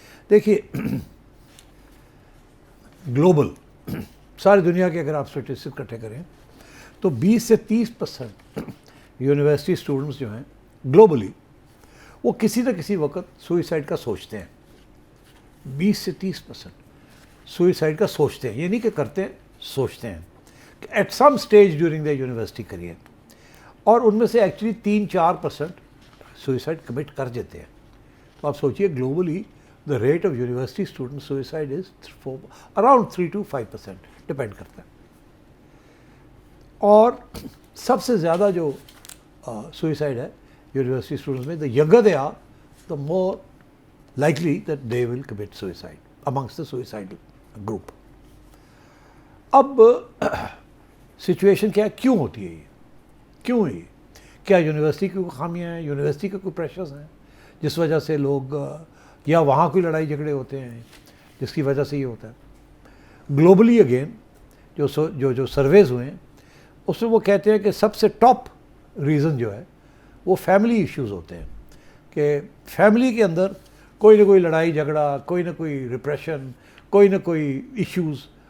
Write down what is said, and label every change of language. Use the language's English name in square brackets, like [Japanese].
[Urdu] دیکھیے گلوبل ساری دنیا کے اگر آپ اسٹیٹسٹکس اکٹھے کریں تو 20 سے 30% یونیورسٹی اسٹوڈنٹس جو ہیں گلوبلی وہ کسی نہ کسی وقت سوئسائڈ کا سوچتے ہیں. 20 سے 30% سوئسائڈ کا سوچتے ہیں, یہ نہیں کہ کرتے ہیں, سوچتے ہیں [English] At some stage during the university career. [Urdu] اور ان میں سے ایکچولی 3-4% سوئسائڈ کمٹ کر دیتے ہیں. تو آپ سوچئے globally [English] the rate of university student suicide is around 3 to 5%, [Urdu] depend کرتا ہے. اور سب سے زیادہ جو سوئسائڈ ہے یونیورسٹی اسٹوڈنٹس میں, [English] the younger they are the more likely that they will commit suicide amongst the suicidal group. [Urdu] اب سچویشن کیا ہے, کیوں ہوتی ہے یہ, کیوں ہے یہ, کیا یونیورسٹی کی کوئی خامیاں ہیں, یونیورسٹی کے کوئی پریشرز ہیں جس وجہ سے لوگ, یا وہاں کوئی لڑائی جھگڑے ہوتے ہیں جس کی وجہ سے یہ ہوتا ہے. گلوبلی اگین جو سرویز ہوئے ہیں اس میں وہ کہتے ہیں کہ سب سے ٹاپ ریزن جو ہے وہ فیملی ایشوز ہوتے ہیں, کہ فیملی کے اندر کوئی نہ کوئی لڑائی جھگڑا, کوئی نہ کوئی ریپریشن, کوئی نہ کوئی ایشوز.